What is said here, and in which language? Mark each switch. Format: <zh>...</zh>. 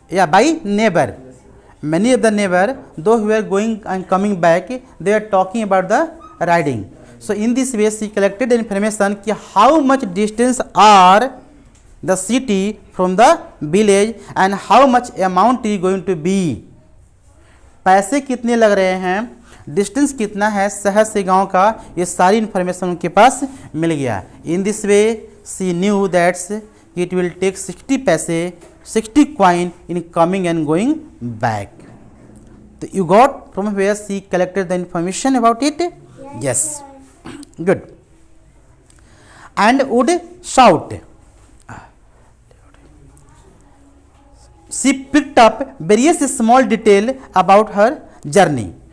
<en>By neighbor. Many of the neighbor, though who were going and coming back, they were talking about the riding. So in this way, she collected the information कि how much distance are the city from the village and how much amount is going to be.</en> <hi>पैसे कितने लग रहे हैं, distance कितना है शहर से गांव का, ये सारी इन्फॉर्मेशन उनके पास मिल गया।</hi> <en>In this way she knew that's it will take 60 पैसे 60 coin in coming and going back. So you got from where she collected the information about it? Yes. Good. And would shout. She picked up various small details about her journey.</en>